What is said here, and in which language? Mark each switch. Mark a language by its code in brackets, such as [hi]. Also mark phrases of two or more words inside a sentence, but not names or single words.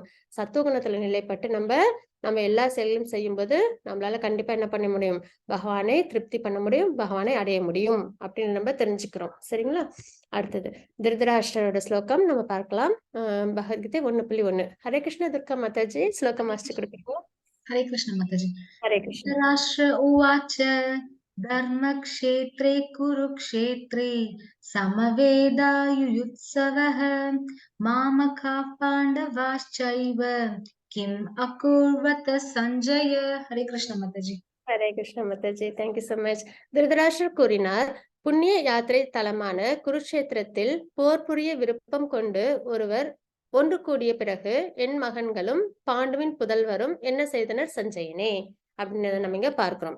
[ta] சத்துவகுணத்துல நிலைப்பட்டு நம்ம எல்லா செயலும் செய்யும்போது, நம்மளால கண்டிப்பா என்ன பண்ண முடியும்? பகவானை திருப்தி பண்ண முடியும். பகவானை அடைய முடியும். அப்படின்னு நம்ம தெரிஞ்சுக்கிறோம். சரிங்களா? அடுத்தது திருதராஷ்டிரரோட ஸ்லோகம் நம்ம பார்க்கலாம். பகவத்கீதை 1.1. ஹரே கிருஷ்ண துர்கா மாதாஜி ஸ்லோகம் வாசிச்சு கொடுப்பீங்களா? [hi] हरे कृष्ण माताजी [ta] ஹரே கிருஷ்ண. [sa] राष्ट्र उवाच धर्मक्षेत्रे कुरुक्षेत्रे समवेदायुयुत्सवः मामकाः पाण्डवाश्चैव किम् अकुर्वत सञ्जय [hi] हरे कृष्ण माताजी [ta] ஹரே கிருஷ்ண மாதாஜி, [en] thank you so much. [ta] திருதராஷ்டிரர் கூறினார், புண்ணிய யாத்திரை தலமான குருட்சேத்திரத்தில் போர் புரிய விருப்பம் கொண்டு ஒருவர் ஒன்று கூடிய பிறகு என் மகன்களும் பாண்டுவின் புதல்வரும் என்ன செய்தனர் சஞ்சயனே அப்படின்னு நம்ம இங்க பார்க்கிறோம்.